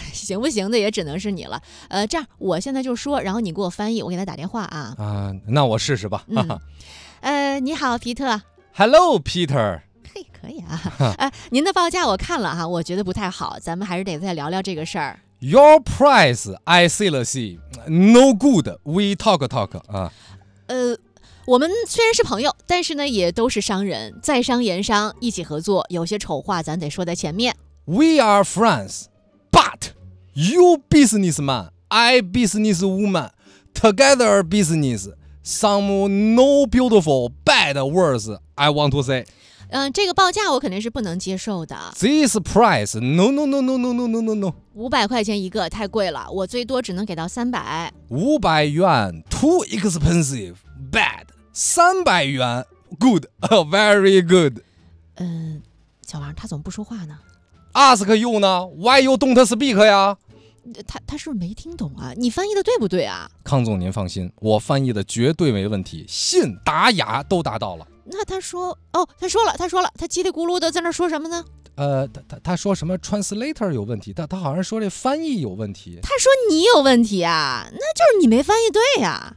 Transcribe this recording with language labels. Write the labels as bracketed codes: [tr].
[zh] 行不行的也只能是你了。这样，我现在就说，然后你给我翻译，我给他打电话啊。啊，那我试试吧。你好，皮特。 [en] Hello, Peter。 [zh] 嘿，可以啊。您的报价我看了哈，我觉得不太好，咱们还是得再聊聊这个事儿。 [en] Your price, I see, let's see, no good. We talk, talk. [zh] 我们虽然是朋友，但是呢，也都是商人，在商言商，一起合作，有些丑话咱得说在前面。 [en] We are friends, but you businessman, I businesswoman, together business. Some no beautiful bad words I want to say. [zh] 这个报价我肯定是不能接受的。 [en] This price, no. [zh] 500元一个太贵了，我最多只能给到300。 [en] 500元 too expensive, bad. 300元 good, very good. [zh] 小王他怎么不说话呢 [en] ？Ask you 呢 ？Why you don't speak 呀？ [zh] 他是不是没听懂啊？你翻译的对不对啊？康总您放心，我翻译的绝对没问题，信达雅都达到了。那他说哦，他说了，他叽里咕噜的在那说什么呢？他说什么 translator 有问题，他好像说这翻译有问题。他说你有问题啊，那就是你没翻译对呀。